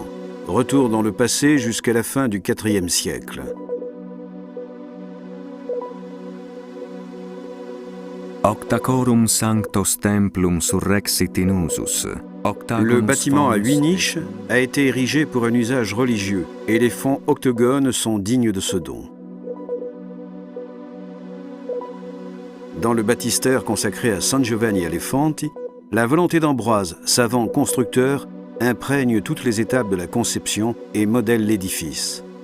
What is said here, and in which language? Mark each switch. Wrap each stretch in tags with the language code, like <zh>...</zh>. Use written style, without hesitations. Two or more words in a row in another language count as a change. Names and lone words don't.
<fr>Retour dans le passé jusqu'à la fin du IVe siècle.</fr> <la>Octacorum sanctos templum surrexit in usus.</la> <fr>Le bâtiment à 8 niches a été érigé pour un usage religieux et les fonts octogones sont dignes de ce don. Dans le baptistère consacré à San Giovanni Alefanti, la volonté d'Ambroise, savant constructeur, imprègne toutes les étapes de la conception et modèle l'édifice.</fr>